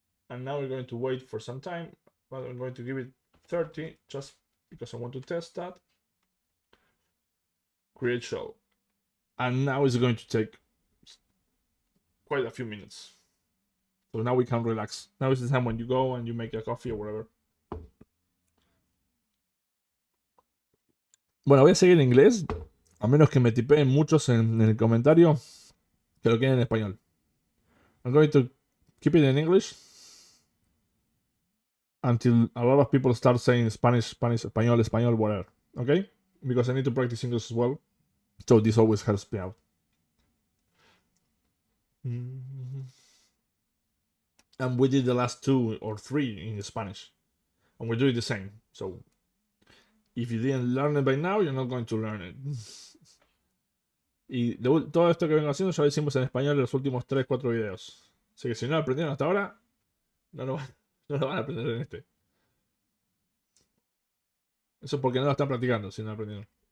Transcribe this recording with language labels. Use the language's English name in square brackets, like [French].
[English] And now we're going to wait for some time, but I'm going to give it 30 just because I want to test that. Create shell. And now it's going to take quite a few minutes. So now we can relax. Now is the time when you go and you make a coffee or whatever. [Spanish] Bueno, voy a seguir en inglés, a menos que me tipeen muchos en el comentario que lo quieren en español. [English] I'm going to keep it in English until a lot of people start saying Spanish, español, español, whatever. Okay? Because I need to practice English as well. So this always helps me out. And we did the last 2 or 3 in Spanish. And we're doing the same. So if you didn't learn it by now, you're not going to learn it. [Spanish] Y todo esto que vengo haciendo ya lo hicimos en español en los últimos 3-4 videos. Así que si no lo aprendieron hasta ahora, no lo van a aprender en este. Eso es porque no lo están practicando, si no lo aprendieron.